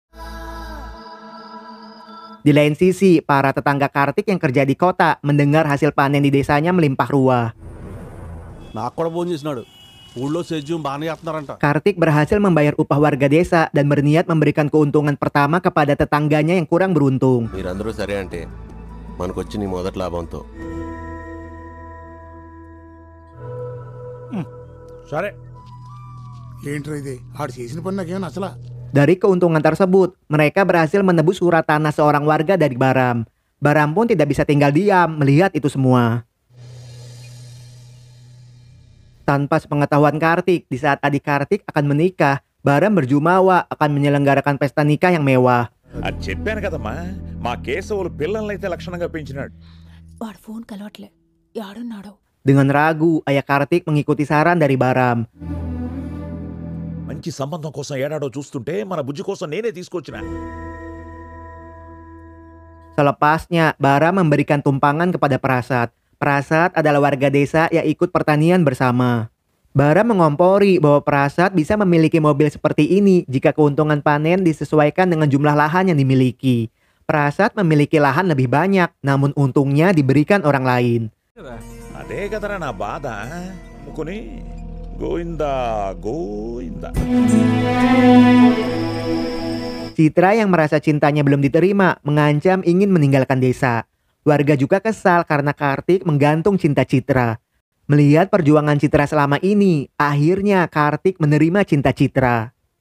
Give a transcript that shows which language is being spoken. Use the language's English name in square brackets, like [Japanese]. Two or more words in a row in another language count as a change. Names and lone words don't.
[Indonesian] Di lain sisi, para tetangga Kartik yang kerja di kota mendengar hasil panen di desanya melimpah ruah. Kartik berhasil membayar upah warga desa dan berniat memberikan keuntungan pertama kepada tetangganya yang kurang beruntung. [Telugu] మీరందరూ సరే అంటే మనకొచ్చి నీ మొదటి లాభంతో సరే ఏంట్రా ఇది ఆడు చేసిన పని నాకేం నచ్చలా. [Indonesian] Dari keuntungan tersebut, mereka berhasil menebus surat tanah seorang warga dari Baram. Baram pun tidak bisa tinggal diam melihat itu semua. Tanpa sepengetahuan Kartik, di saat adik Kartik akan menikah, Baram berjumawa akan menyelenggarakan pesta nikah yang mewah. [Telugu] అది చెప్పాను కదమ్మా, మా కేశవులు పిల్లల్నైతే లక్షణంగా పెంచినాడు. వాడు ఫోన్ కలవట్లే, యాడున్నాడో. [Indonesian] Dengan ragu, ayah Kartik mengikuti saran dari Baram. [Telugu] మంచి సంబంధం కోసం ఏడాడో చూస్తుంటే మన బుజ్జి కోసం నేనే తీసుకొచ్చిన. [Indonesian] Selepasnya, Baram memberikan tumpangan kepada Prasad. Prasad adalah warga desa yang ikut pertanian bersama. Baram mengompori bahwa Prasad bisa memiliki mobil seperti ini jika keuntungan panen disesuaikan dengan jumlah lahan yang dimiliki. Prasad memiliki lahan lebih banyak, namun untungnya diberikan orang lain. [Telugu] అదే కదరా నా బాధ ముకుని గోయిందా గోయిందా. [Indonesian] Citra yang merasa cintanya belum diterima mengancam ingin meninggalkan desa. Warga juga kesal karena Kartik menggantung cinta Citra. Melihat perjuangan Citra selama ini, akhirnya Kartik menerima cinta Citra.